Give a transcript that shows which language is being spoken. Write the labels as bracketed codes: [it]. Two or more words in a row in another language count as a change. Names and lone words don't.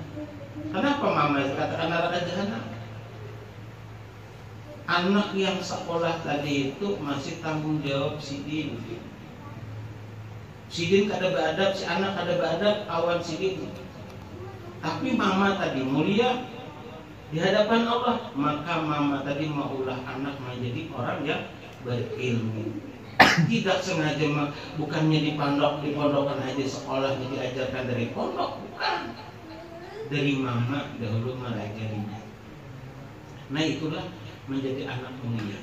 [id] Kenapa mama katakan neraka jahanam? Anak yang sekolah tadi itu masih tanggung jawab sidin. [bjn] Sidin kada beradab, si anak kada beradab, awan sidin. [id] Tapi mama tadi mulia di hadapan Allah, maka mama tadi maulah anak menjadi orang yang berilmu. Tidak sengaja bukannya di pondokan aja sekolahnya diajarkan dari pondok, bukan. Dari mama dahulu mengajarinya. Nah itulah menjadi anak mulia.